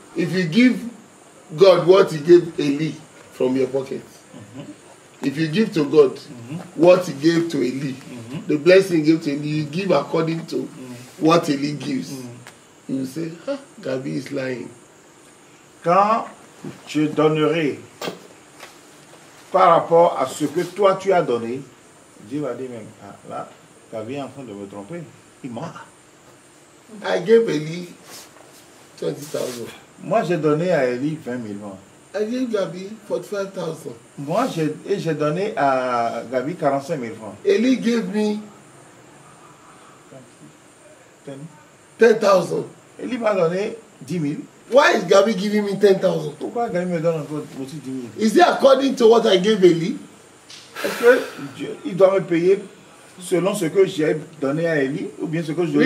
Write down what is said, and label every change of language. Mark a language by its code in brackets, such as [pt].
[en] If you give God what he gave Eli from your pocket, if you give to God what he gave to Eli, the blessing he gave to Eli, you give according to what Eli gives. You will say, ah, Gabi is lying. [fr] Quand je donnerai par rapport à ce que toi tu as donné, Dieu va dire même, ah, là, Gabi est en train de me tromper. Il ment. [en] I gave Eli 20,000. [fr] Moi, j'ai donné à Eli 20 000 francs. [en] I gave Gabi 45,000. [fr] Moi, j'ai donné à Gabi 45 000 francs. [en] Eli gave me 10,000. [fr] Eli m'a donné 10 000. [en] Why is Gabi giving me 10,000? [fr] Pourquoi Gabi me donne encore aussi 10 000? [en] Is it according to what I gave Eli? [fr] Est-ce qu'il doit me payer selon ce que j'ai donné à Eli ou bien ce que je dois